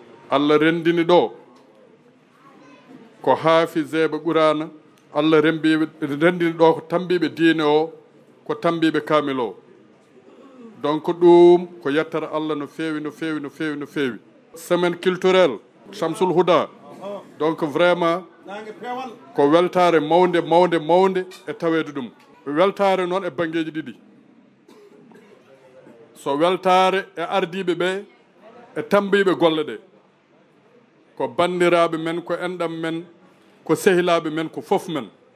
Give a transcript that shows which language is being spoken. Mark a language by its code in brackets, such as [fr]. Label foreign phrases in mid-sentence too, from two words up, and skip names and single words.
[ff] Allah rendini ɗo ko haafizeɓe Qur'ana, Allah rembiɓe, rendini ɗo ko tambiɓe diine o, ko tambiɓe kamil o. Donc ɗum ko yettere Allah no fewi, no fewi, no fewi, no fewi. [fr] Semaine culturelle, Shamsul Huda. Donc vraiment, [ff] ko weltare mawde, mawde, mawde e tawede ɗum. Weltare noon e banggueji ɗiɗi. So weltare e ardiɓe ɓe, e tambiɓe golle ɗe. Ko bandiraɓe men, ko enɗam men, ko sehilaɓe men, ko fof men.